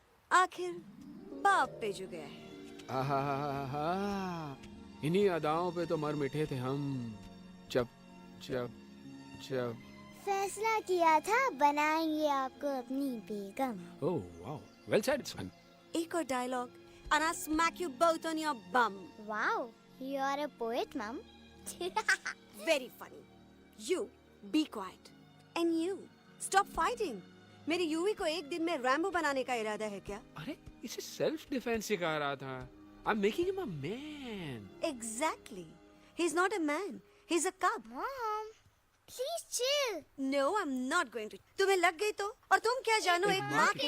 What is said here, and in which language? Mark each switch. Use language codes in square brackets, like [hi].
[hi] आखिर बाप पे जो गया है. आहा, इन्हीं अदाओं पे तो मर मिटे थे हम जब जब जब फैसला किया था बनाएंगे आपको अपनी बेगम। [en] Oh wow, well said son. [hi] एक और dialogue [en] and I'll smack you both on your bum. Wow, you are a poet, mom. Very funny. You be quiet and you stop fighting. [hi] मेरी यूवी को एक दिन में रैम्बो बनाने का इरादा है क्या? अरे इसे सेल्फ डिफेंस सिखा रहा था. [en] I am making him a man. Exactly. He's not a man. He's a cub. Mom, please chill. No, I'm not going to. [hi] तुम्हें लग गई तो? और तुम क्या जानो एक माँ के